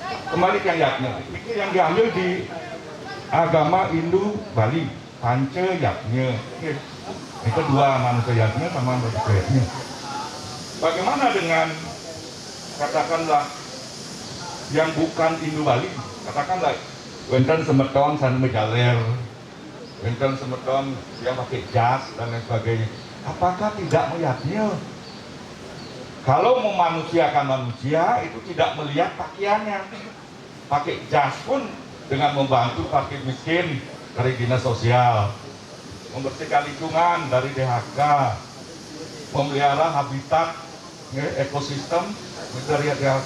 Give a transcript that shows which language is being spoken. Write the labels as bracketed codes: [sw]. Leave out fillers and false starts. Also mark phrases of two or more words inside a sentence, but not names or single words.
[id] kembali ke yatnya. Ini yang diambil di agama Hindu Bali, panca yatnya. Itu dua manusia yatnya sama manusia yatnya. Bagaimana dengan katakanlah yang bukan Hindu Bali, katakanlah [ban] wenten semeton san mejaler, [id] wenten semeton yang pakai jas dan lain sebagainya. Apakah tidak melihatnya? Kalau memanusiakan manusia itu tidak melihat pakaiannya. Pakai jas pun dengan membantu fakir miskin dari dinas sosial, membersihkan lingkungan dari DHK, memelihara habitat ekosistem dari DHK.